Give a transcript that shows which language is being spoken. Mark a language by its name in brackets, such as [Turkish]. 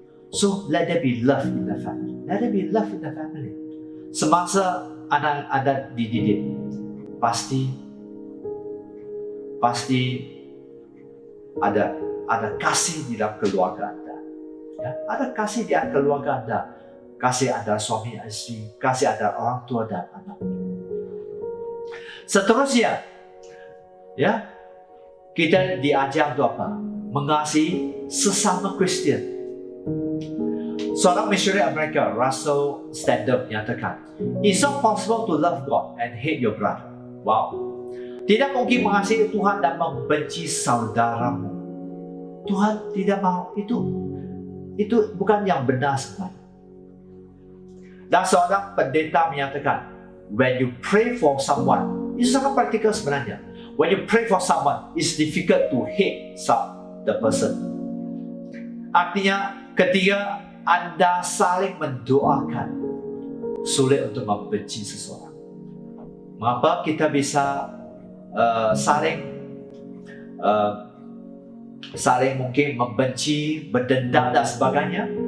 [English] So, let there be love in the family. Let there be love in the family. [Indonesian] Semasa anak Anda dididik, pasti ada kasih di dalam keluarga Anda. Ya, ada kasih di dalam keluarga Anda. Kasih antara suami dan istri, kasih antara orang tua dan anak. Seterusnya, ya, kita diajar untuk apa? Mengasihi sesama Kristen. Seorang misioneri Amerika, [English] Russell Standard, [Indonesian] menyatakan, [English] "It's not possible to love God and hate your brother." Wow. [Indonesian] Tidak mungkin mengasihi Tuhan dan membenci saudaramu. Tuhan tidak mau itu. Itu bukan yang benar sebenarnya. Dan seorang pendeta menyatakan, [English] when you pray for someone, [Indonesian] itu sangat praktikal sebenarnya. [English] When you pray for someone, it's difficult to hate the person. [Indonesian] Artinya, ketika Anda saling mendoakan, sulit untuk membenci seseorang. Mengapa kita bisa saling mungkin membenci, berdendam dan sebagainya?